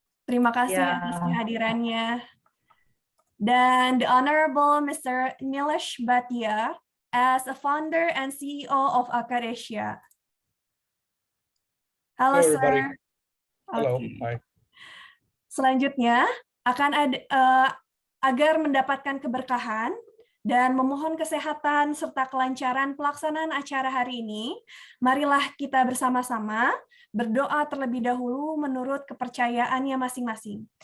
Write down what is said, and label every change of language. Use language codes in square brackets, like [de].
[id] Terima kasih atas kehadirannya. [en] Dan the Honorable Mr. Nilesh Bhatia as a founder and CEO of Akadesia. Halo, Sir. Halo, Hi. [id] Selanjutnya akan ada agar mendapatkan keberkahan dan memohon kesehatan serta kelancaran pelaksanaan acara hari ini, marilah kita bersama-sama berdoa terlebih dahulu menurut kepercayaannya masing-masing.